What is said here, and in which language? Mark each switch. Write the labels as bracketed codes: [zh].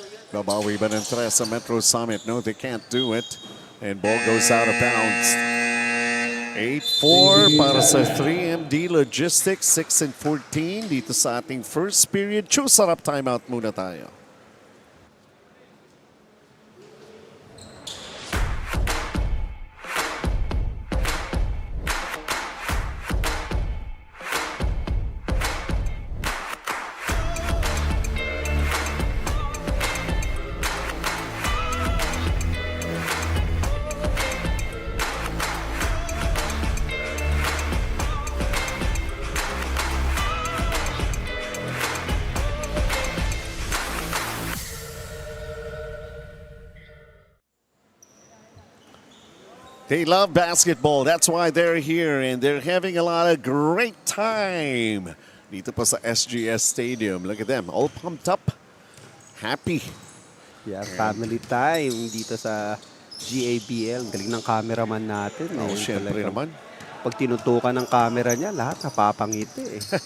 [tl] Babawi ba ng tres sa Metrosummit? [en] No, they can't do it. And ball goes out of bounds. [tl] 8-4 para sa 3MD Logistics. 6-14 dito sa ating first period. Sarap timeout muna tayo. [en] They love basketball. That's why they're here, and they're having a lot of great time [tl] dito pa sa [en] SGS Stadium. Look at them, all pumped up, happy. Yeah, family time [tl] dito sa [en] GABL. [tl] Ang galing ng cameraman natin. Oh, syempre naman. Pag tinutukan ng camera niya, lahat napapangiti eh.